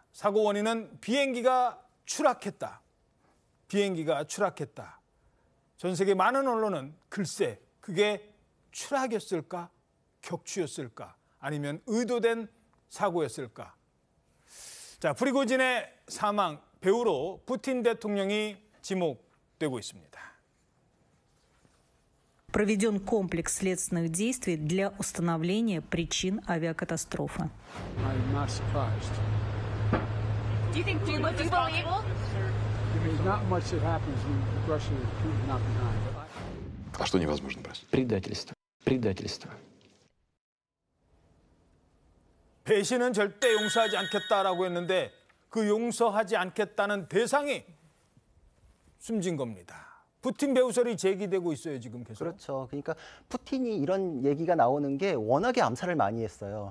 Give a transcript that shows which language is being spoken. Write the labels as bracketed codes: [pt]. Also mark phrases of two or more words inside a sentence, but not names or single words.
[ko] 사고 원인은 비행기가 추락했다. 전 세계 많은 언론은 글쎄 그게 추락이었을까? 격추였을까? 아니면 의도된 사고였을까? 자, 프리고진의 사망 배후로 푸틴 대통령이 지목되고 있습니다. [ru] Проведен комплекс следственных действий для установления причин авиакатастрофы. [en] I'm not surprised. Do you believe? There's not much that happens when Russia is not behind. [ru] А что невозможно простить? Предательство. [ko] 배신은 절대 용서하지 않겠다라고 했는데 그 용서하지 않겠다는 대상이 숨진 겁니다. 푸틴 배후설이 제기되고 있어요, 지금 계속. 그렇죠. 그러니까 푸틴이 이런 얘기가 나오는 게 워낙에 암살을 많이 했어요.